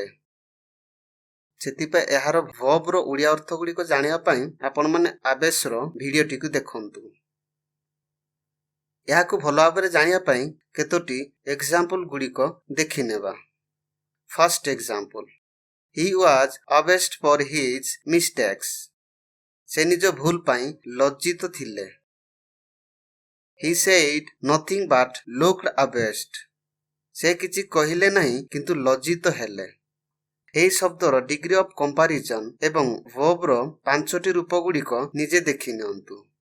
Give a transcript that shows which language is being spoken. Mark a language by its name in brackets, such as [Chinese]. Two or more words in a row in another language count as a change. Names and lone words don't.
[Odia] ସେଥିପାଇଁ ଏହାର ଭର୍ବର ଓଡ଼ିଆ ଅର୍ଥ ଗୁଡ଼ିକ ଜାଣିବା ପାଇଁ ଆପଣମାନେ ଆବେଶର ଭିଡ଼ିଓଟିକୁ ଦେଖନ୍ତୁ। ଏହାକୁ ଭଲ ଭାବରେ ଜାଣିବା ପାଇଁ କେତୋଟି ଏକ୍ସାମ୍ପଲ ଗୁଡ଼ିକ ଦେଖିନେବା। [English] First example, he was abashed for his mistakes. [Odia] ସେ ନିଜ ଭୁଲ ପାଇଁ ଲଜ୍ଜିତ ଥିଲେ। [English] He said nothing but looked abashed. [Odia] ସେ କିଛି କହିଲେ ନାହିଁ କିନ୍ତୁ ଲଜ୍ଜିତ ହେଲେ। ଏହି ଶବ୍ଦର [English] degree of comparison [Odia] ଏବଂ ଭର୍ବର 5ଟି ରୂପ ଗୁଡ଼ିକ ନିଜେ ଦେଖି ନିଅନ୍ତୁ।